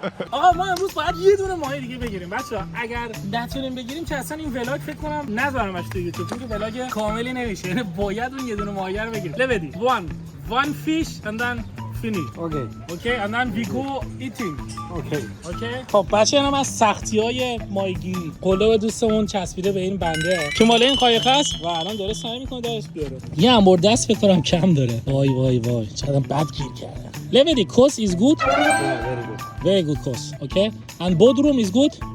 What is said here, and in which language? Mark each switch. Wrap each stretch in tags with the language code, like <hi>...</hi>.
<fa>آقا ما امروز باید یه دونه ماهی دیگه بگیریم. بچه‌ها اگر نتونیم بگیریم که اصلا این ولاگ فکر کنم نذارمش تو یوتیوب چون که ولاگ کاملی نمیشه. یعنی باید اون یه دونه ماهی رو بگیریم. لبدی.</fa> <en>One fish and then finish. Okay, and then we go eating. Okay.</en> <fa>خب بچه اینم از سختی‌های ماهیگیری. قلاب دوستمون چسبیده به این بنده که مال این قایق است و الان داره سعی می‌کنه درش بیاره. یه انبار دست فکر کنم کم داره. وای. چقدر بد گیر کرده.</fa> <en>Levity, cost is good? Very good cost. Okay. And bodrum is good?</en>